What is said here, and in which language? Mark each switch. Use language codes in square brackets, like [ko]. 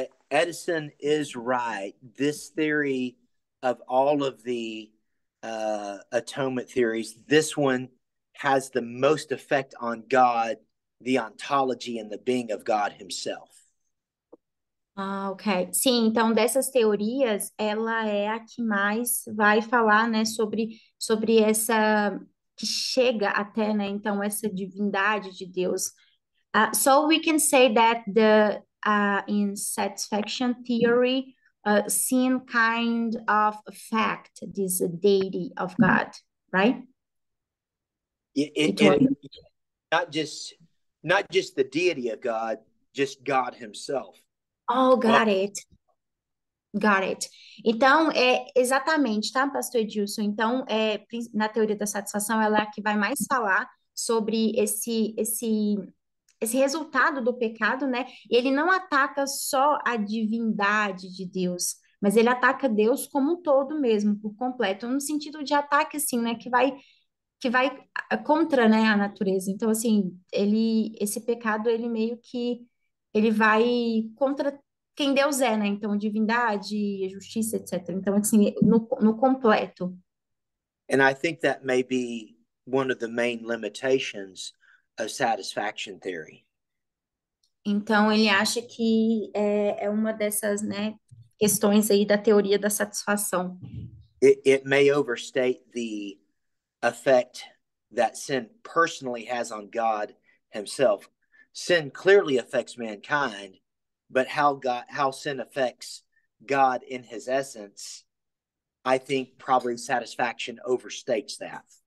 [en] Edison is right. This theory of all of the atonement theories, this one has the most effect on God, the ontology and the being of God himself. Ok. [pt] Sim, então dessas teorias, ela é a que mais vai falar, né, sobre essa que chega até, né, então essa divindade de Deus. [en] So we can say that in satisfaction theory, sin kind of affect this deity of God, right? And not just the deity of God, just God himself. Oh, got it. Got it. [pt] Então, exatamente, tá, Pastor Edilson? Então, na teoria da satisfação, ela é a que vai mais falar sobre esse resultado do pecado, né? E ele não ataca só a divindade de Deus, mas ele ataca Deus como um todo mesmo, por completo, no sentido de ataque, assim, né? Que vai contra, né, a natureza. Então, assim, esse pecado, ele meio que ele vai contra quem Deus é, né? Então, divindade, justiça, etc. Então, assim, no completo. [en] And I think that may be one of the main limitations of satisfaction theory. [pt] Então, ele acha que é uma dessas, né, questões aí da teoria da satisfação. [en] It may overstate the effect that sin personally has on God himself. Sin clearly affects mankind, but how sin affects God in his essence, I think probably satisfaction overstates that.